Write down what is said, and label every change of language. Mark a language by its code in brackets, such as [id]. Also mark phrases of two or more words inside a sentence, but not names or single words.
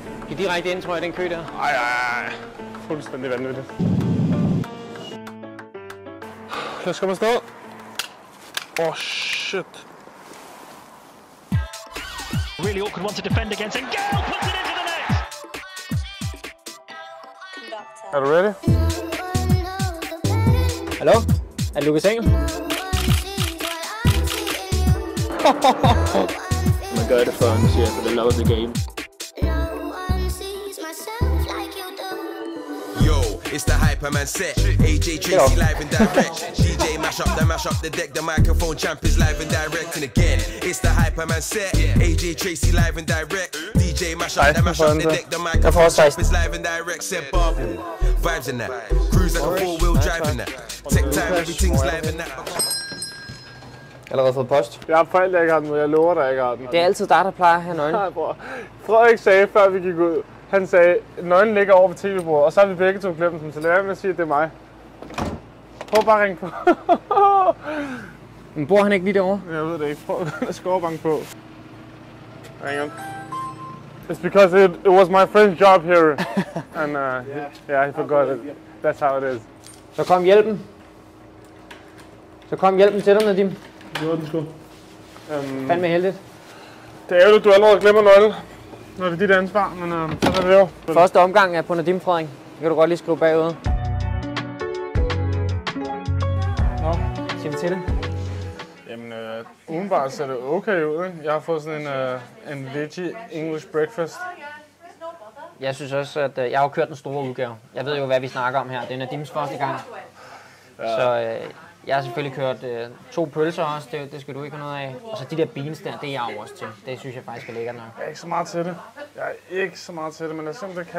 [da] skal direkte ind, tror jeg, den kø der. Ej. Fuldstændig vanvittigt. Lad os komme afsted. Shit. [en] Really awkward one to defend against, and Gale puts it into the net! [da] Er du ready? Hallo? Er det Lukas Engel? Man gør det for, siger [en] for the love of the game. It's the Hyperman set. AJ Tracy live and direct. DJ mash up the deck. The microphone champ is live and direct. And again, it's the Hyperman set. AJ Tracy live and direct. DJ mash up the deck. The microphone champ is live and direct. Said Bob. Vibes in that. Cruise like a four-wheel drive in that. Tech time, everything's live in that. [da] Allerede fået post. Jeg har forældre, jeg ikke har den, men jeg lover dig, jeg ikke har den. Det er altid dig, der plejer at have nøglen. Nej, bror. Frederik sagde, før vi gik ud, han sagde, nøglen ligger over på tv-bordet, og så har vi begge to glemt den, så lad være med at sige, at det er mig. Prøv bare at ringe på. Men bor han ikke lige derovre? Jeg ved det ikke. Prøv at skovbanke på. [en] Ring on. It's because it was my friend's job here. And yeah, he forgot it. That's how it is. [da] Så kom hjælpen. Til dig, Nadim. Det var den sgu. Fandme heldigt. Det er ærgerligt, du allerede glemmer nøglen. Nå, det er dit ansvar, men så er det jo. Første omgang er på Nadim, Frederik. Det kan du godt lige skrive bagud. Nå. Siger vi til det? Jamen, udenbart ser det okay ud, ikke? Jeg har fået sådan en [en] veggie English breakfast. [da] Jeg synes også, at jeg har kørt den store udgave. Jeg ved jo, hvad vi snakker om her. Det er Nadims første gang. Ja. Så jeg har selvfølgelig kørt 2 pølser også. Det skal du ikke have noget af. Og så de der beans der, det er jeg også til. Det synes jeg faktisk er lækkert nok. Jeg er ikke så meget til det. Men jeg synes, det kan.